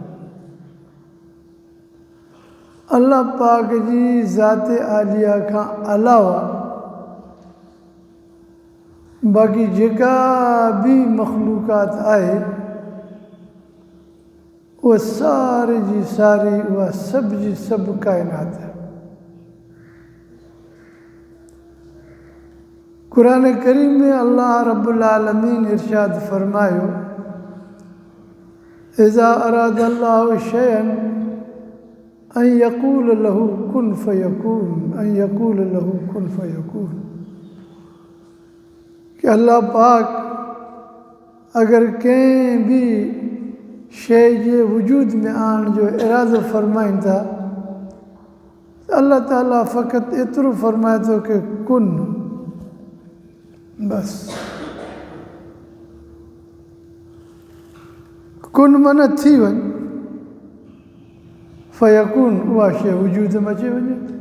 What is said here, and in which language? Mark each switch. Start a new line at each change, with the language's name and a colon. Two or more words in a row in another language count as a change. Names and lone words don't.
Sindhi: अल्लाह पाक जी ज़ात आलिया खां अलावा बाक़ी जेका बि मख़लूक़ात आहे उहा सारी जी सारी, उहा सभु जी सभु काइनात आहे।
Arabic: क़ुरान करीम में अल्लाह رب العالمين इरशाद फ़रमायो إذا أراد الله شيئا أن يقول له كن فيكون، أن يقول له كن فيكون.
Sindhi: कि अल्लाह पाक अगर कंहिं बि शइ जे वजूद में आणण जो इरादो फ़रमाइनि था त अल्लाह ताला फ़क़ति एतिरो फ़रमाए थो कि कुन, बस कुन माना थी वञ, फ़यकून उहा शइ वजूद में अची वञे।